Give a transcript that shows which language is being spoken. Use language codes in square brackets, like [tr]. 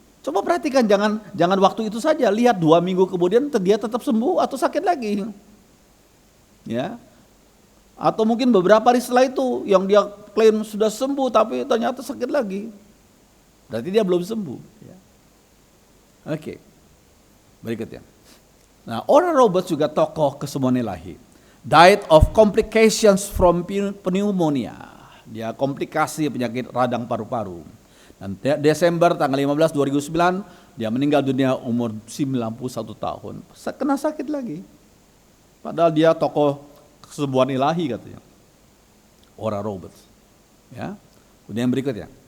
[id] Coba perhatikan, jangan waktu itu saja. Lihat 2 minggu kemudian dia tetap sembuh atau sakit lagi. Ya. Atau mungkin beberapa hari setelah itu yang dia klaim sudah sembuh tapi ternyata sakit lagi. Berarti dia belum sembuh. Ya. Oke. Berikutnya. Nah, Oral Roberts juga tokoh kesemuan ilahi. [en] Died of complications from pneumonia. [id] Dia komplikasi penyakit radang paru-paru. Dan Desember tanggal 15 2009 dia meninggal dunia umur 91 tahun. Kena sakit lagi. Padahal dia tokoh kesembuhan ilahi katanya. Oral Roberts. Ya. Kemudian berikutnya.